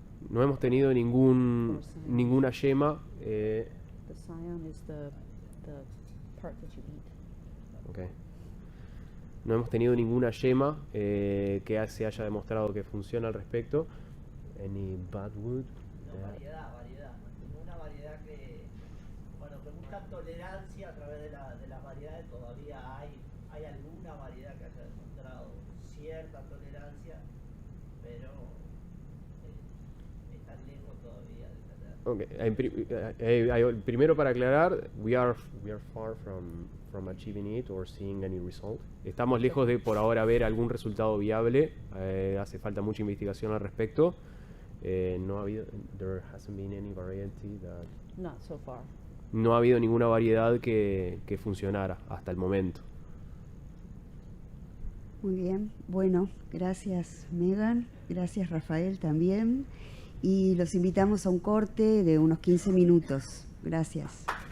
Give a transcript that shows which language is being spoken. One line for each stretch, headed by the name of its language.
Spanish: No hemos tenido ninguna yema.
English: The scion is the part that you eat. Okay.
Spanish: No hemos tenido ninguna yema que se haya demostrado que funciona al respecto.
English: Any budwood?
Spanish: No, variedad. Ninguna variedad que busca tolerancia a través de las variedades. Todavía hay alguna variedad que haya demostrado cierta tolerancia, pero están lejos todavía de tener.
English: Okay.
Spanish: Primero, para aclarar,
English: we are far from achieving it or seeing any result.
Spanish: Estamos lejos de por ahora ver algún resultado viable. Hace falta mucha investigación al respecto. No ha habido,
English: there hasn't been any variety that. Not so far.
Spanish: No ha habido ninguna variedad que funcionara hasta el momento. Muy bien, bueno, gracias Megan, gracias Rafael también, y los invitamos a un corte de unos 15 minutos. Gracias.